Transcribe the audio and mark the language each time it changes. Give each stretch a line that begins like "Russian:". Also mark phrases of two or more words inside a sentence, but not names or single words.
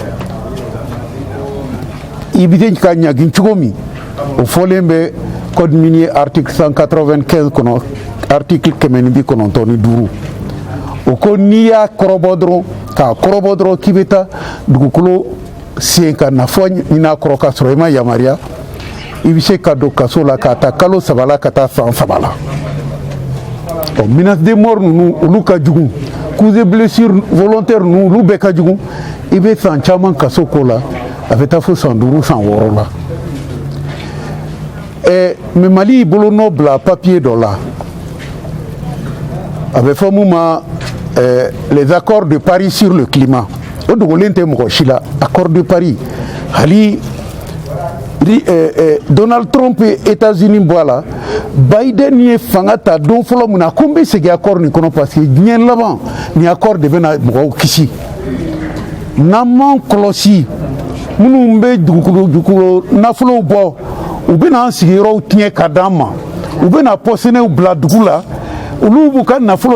Bambara: i bɛ ka ɲagin cogo min o fɔlen bɛ
French: code minier article 195
Bambara: kɔnɔ article 195 o ko n'i y'a kɔrɔbɔ dɔrɔn k'a kɔrɔbɔ dɔrɔn k'i bɛ taa dugukolo sen ka nafa ɲini a kɔrɔ k'a sɔrɔ i ma yamaruya i bɛ se ka don kaso la k'a ta kalo 3 la ka taa san 3 la
French: menace de mort
Bambara: ninnu olu ka jugu
French: coups et blessures volontaires
Bambara: ninnu olu bɛɛ ka jugu i bɛ san caman kaso ko la a bɛ taa fo san 5 san 6 la mais Mali y'i bolo nɔ bila papier dɔ la a bɛ fɔ mun ma
French: les accords de Paris sur le climat
Bambara: o dogolen tɛ mɔgɔ si la
French: accord de Paris
Bambara: hali Donald Trump ye États-Unis bɔ a la Biden ye fanga ta don fɔlɔ mun na ko n bɛ segin accord nin kɔnɔ parce que diɲɛ laban ni
French: accord de
Bambara: bɛna mɔgɔw kisi n'an m'an kɔlɔsi minnu bɛ dugukolo nafolow bɔ u bɛna an sigiyɔrɔw tiɲɛ ka d'an ma u bɛna pɔsɔnɛw bila dugu la olu b'u ka nafolo